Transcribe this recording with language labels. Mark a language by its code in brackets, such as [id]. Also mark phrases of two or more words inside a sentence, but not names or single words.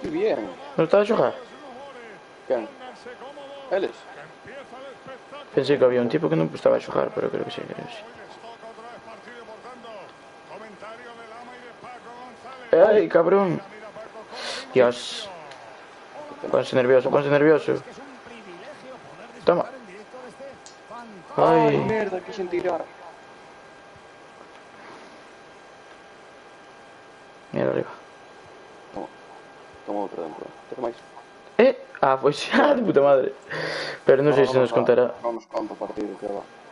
[es] Qué un bien. partido más [gl] Non estaba a de xogar? [es] los mejores. [gl] Quen? [es] Pónganse cómodos, [gl] Eles? [es] que empieza el espectáculo. [gl] Pensei que había un tipo que non estaba a xogar, pero creo que sí, creo que sí. [es] Hoy les toca otra vez partido, por tanto, comentario de Lama y de Paco González. [gl] Ai, cabrón. [es] Mira, Paco, cómo vimos Dios. acción. [gl] Ponse nervioso, ponse nervioso. [es] Es que es un privilegio poder [gl] Toma. [es] disfrutar en directo de este fantástico. Ai, Ai. [gl] merda, quixen tirar. Mira arriba. Toma, toma outra dentro. Tes máis? Ah, pois xa, [es] de puta madre. [gl] Pero non sei se nos contará. Non nos conta o partido que va.